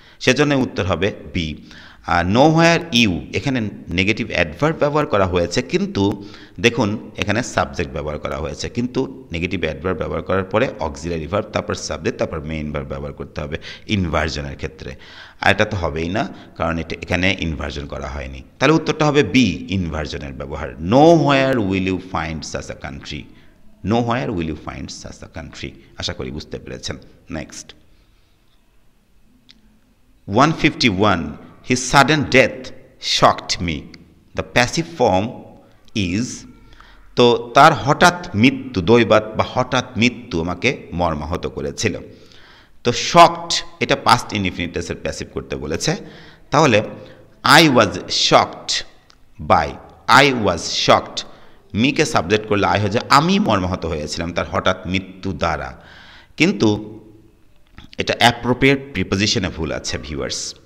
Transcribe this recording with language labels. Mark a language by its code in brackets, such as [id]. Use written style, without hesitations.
[bn] সেজন্য উত্তর হবে বি। নো হোয়ার ইউ, এখানে নেগেটিভ অ্যাডভার্ব ব্যবহার করা হয়েছে, কিন্তু দেখুন এখানে সাবজেক্ট ব্যবহার করা হয়েছে, কিন্তু নেগেটিভ অ্যাডভার্ব ব্যবহার করার পরে অক্সিলারি ভার্ব, তারপর সাবজেক্ট, তারপর মেইন ভার্ব ব্যবহার করতে হবে ইনভার্জনের ক্ষেত্রে। আর এটা তো হবেই না, কারণ এটা এখানে ইনভার্জন করা হয়নি। তাহলে উত্তরটা হবে বি, ইনভার্জনের ব্যবহার। [en] Nowhere will you find such a country, nowhere will you find such a country. [bn] আশা করি বুঝতে পেরেছেন। Next [en] 151, his sudden death shocked me. The passive form is, [bn] তো তার হঠাৎ মৃত্যু, দৈবাত বা হঠাৎ মৃত্যু আমাকে মর্মাহত করেছিল। তো শকড, এটা পাস্ট ইনডিফিনিটেসের প্যাসিভ করতে বলেছে, তাহলে [en] I was shocked by, I was shocked, [bn] মিকে subject করলে আই হয়ে যায় আমি মর্মাহত হয়েছিলাম তার হঠাৎ মৃত্যু দ্বারা, কিন্তু এটা অ্যাপ্রোপ্রিয়েট প্রিপোজিশনে ভুল আছে ভিউয়ার্স।